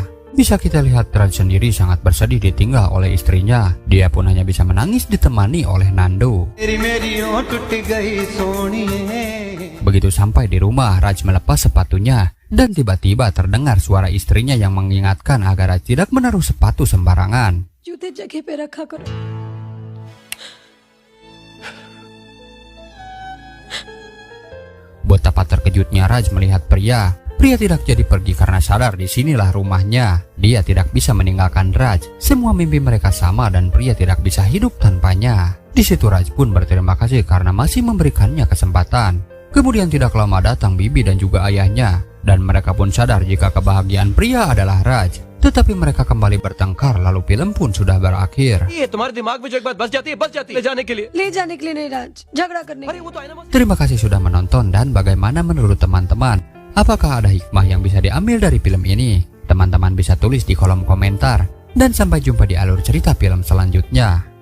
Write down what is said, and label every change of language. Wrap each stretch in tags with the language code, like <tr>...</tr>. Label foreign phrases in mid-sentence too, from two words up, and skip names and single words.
<id>Bisa kita lihat Raj sendiri sangat bersedih ditinggal oleh istrinya. Dia pun hanya bisa menangis ditemani oleh Nando. Begitu sampai di rumah, Raj melepas sepatunya. Dan tiba-tiba terdengar suara istrinya yang mengingatkan agar Raj tidak menaruh sepatu sembarangan.</id> <hi>जूते जगह पे रखा करो.</hi> <id>Betapa terkejutnya Raj melihat pria. Pria tidak jadi pergi karena sadar disinilah rumahnya. Dia tidak bisa meninggalkan Raj. Semua mimpi mereka sama dan pria tidak bisa hidup tanpanya. Di situ Raj pun berterima kasih karena masih memberikannya kesempatan. Kemudian tidak lama datang bibi dan juga ayahnya. Dan mereka pun sadar jika kebahagiaan pria adalah Raj. Tetapi mereka kembali bertengkar lalu film pun sudah berakhir.</id> <hi>ये तुम्हारे दिमाग में जो एक बात बस जाती है ले जाने के लिए ले जाने के लिए नहीं राज, झगड़ा करने के अरे लिए. वो तो आईना</hi> <id>Terima kasih sudah menonton dan bagaimana menurut teman-teman? Apakah ada hikmah yang bisa diambil dari film ini? Teman-teman bisa tulis di kolom komentar. Dan sampai jumpa di alur cerita film selanjutnya.</id>